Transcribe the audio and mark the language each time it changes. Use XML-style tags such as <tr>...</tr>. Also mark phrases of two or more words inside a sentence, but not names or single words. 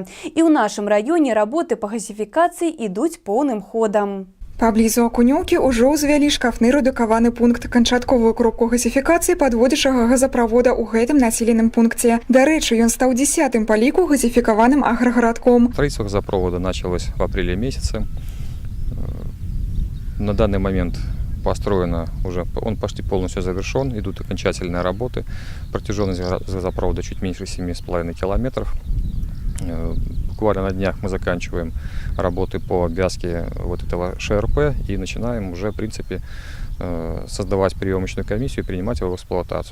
<be>І ў нашым раёне работы па газифікацыі ідуць поўным ходам. Паблізу Акунёўкі ўжо ўзвялі шкафны рэдукаваны пункт. Канчатковую кропку газифікацыі падводзячага газаправода ў гэтым населеным пункце. Дарэчы, ён стаў 10-м па ліку газифікаваным агрогородком.</be> <ru>Строительство газопровода началось в апреле месяце. На данный момент построено уже, он почти полностью завершен, идут окончательные работы. Протяженность газопровода чуть меньше 7,5 километров. Буквально на днях мы заканчиваем работы по обвязке вот этого ШРП и начинаем уже, в принципе, создавать приемочную комиссию и принимать его в эксплуатацию.</ru>